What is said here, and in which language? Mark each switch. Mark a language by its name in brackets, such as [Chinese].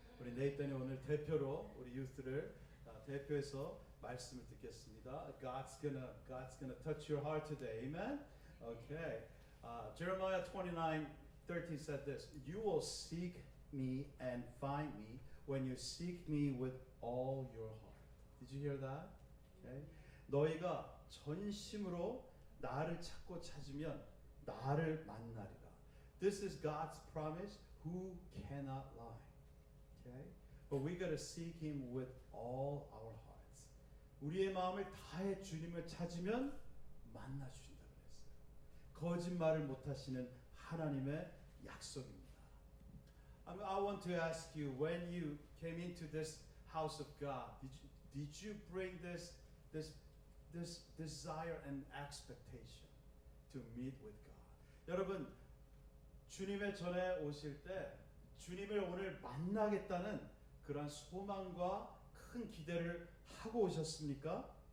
[Korean] 우리 네이턴이 오늘 대표로 우리 유스를 대표해서 말씀을 듣겠습니다. [English] God's gonna touch your heart today. Amen. Okay. Jeremiah 29:13 said this: You will seek me and find me when you seek me with all your heart. Did you hear that? Okay. [Korean] 너희가 전심으로 나를 찾고 찾으면 나를 만나리라. [English] This is God's promise. Who cannot lie? Okay. But we gotta seek Him with all our hearts. [Korean] 우리의 마음을 다해 주님을 찾으면 만나 주신다 그랬어요. 거짓말을 못 하시는 하나님의 약속입니다. [English] I want to ask you, when you came into this house of God, did you bring this desire and expectation to meet with God? [Korean] 여러분, 주님의 전에 오실 때 주님을 오늘 만나겠다는 그런 소망과 큰 기대를 하고 오셨습니까?